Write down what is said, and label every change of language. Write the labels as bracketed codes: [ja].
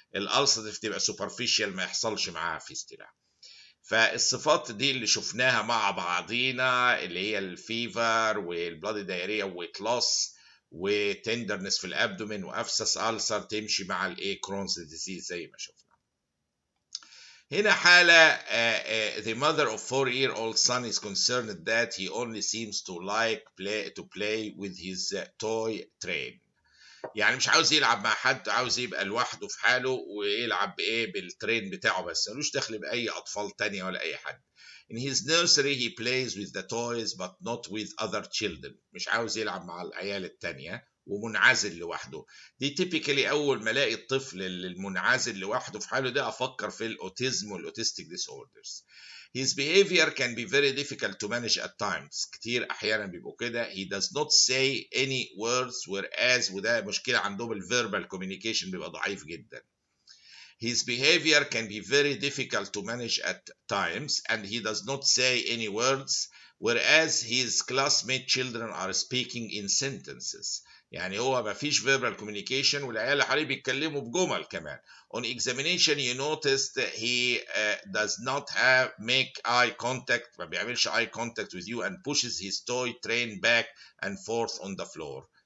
[ar] الالسراتيف تبقى سوبرفيشال ما يحصلش معاها فيستولا. فالصفات دي اللي شفناها مع بعضينا اللي هي الفيفر والبلادي دايريا وويت لوس وتندرنس في الابدومين وافسس ألسر تمشي مع الايه كرونز ديزيز زي ما شفنا. هنا حالة [en] the mother of 4-year-old son is concerned that he only seems to like to play with his toy train. [ar] يعني مش عاوز يلعب مع حد، عاوز يبقى لوحده في حاله ويلعب بايه بالترين بتاعه بس، ملوش دخل باي اطفال تانية ولا اي حد. [en] In his nursery he plays with the toys but not with other children. [ar] مش عاوز يلعب مع العيال التانية ومنعزل لوحده. دي typically اول ما الاقي الطفل المنعزل لوحده في حاله ده افكر في الاوتيزم والاوتيستيك disorders. [en] His behavior can be very difficult to manage at times. [ar] كتير احيانا بيبقوا كده. [en] He does not say any words whereas [ar] وده مشكلة عندهم الverbal communication بيبقى ضعيف جدا. [en] His behavior can be very difficult to manage at times and he does not say any words whereas his classmate children are speaking in sentences. [ar] يعني هو ما فيش verbal communication والعيال اللي حواليه بيتكلموا بجمل كمان. [en] On examination you noticed he does not make eye contact، [ar] ما بيعملش [en] eye contact with you and pushes his toy train back and forth on the floor.